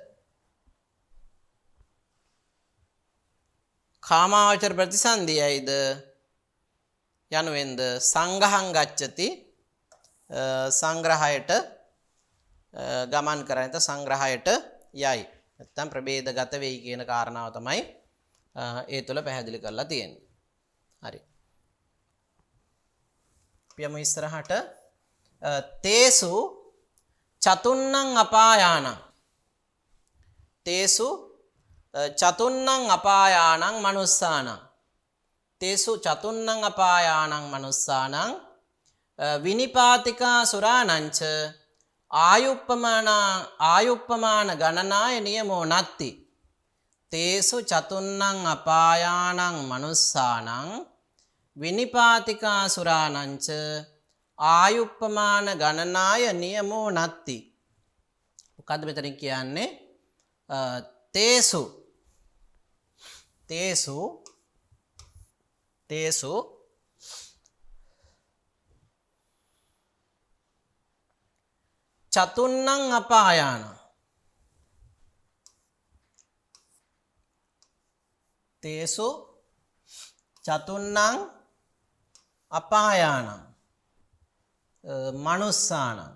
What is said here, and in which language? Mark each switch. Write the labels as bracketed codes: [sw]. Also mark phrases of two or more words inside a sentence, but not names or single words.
[si] කාමාවචර ප්‍රතිසන්ධියයිද යනුවෙන්ද [pi] සංඝහං ගච්ඡති [si] සංග්‍රහයට ගමන් කරන සංග්‍රහයට යයි. නැත්නම් ප්‍රභේදගත වෙයි කියන කාරණාව තමයි ඒ තුළ පැහැදිලි කරලා තියෙන්නේ. හරි. පියමු ඉස්සරහට [pi] තේසු චතුන්නං අපායානං තේසු චතුන්නං අපායානං මනුස්සානං තේසු චතුන්නං අපායානං මනුස්සානං විනිපාතිකා සුරානංච ආයුප්පමාන ගණනාය නියමෝ නත්ති. තේසු චතුන්නං අපායානං මනුස්සානං විනිපාතිකා සුරානංච ආයුප්පමාන ගණනාය නියමෝ නත්ති. [si] මොකද්ද මෙතනින් කියන්නේ? [pi] තේසු තේසු තේසු චතුන්නං අපායානං තේසු චතුන්නං අපායානං මනුස්සානං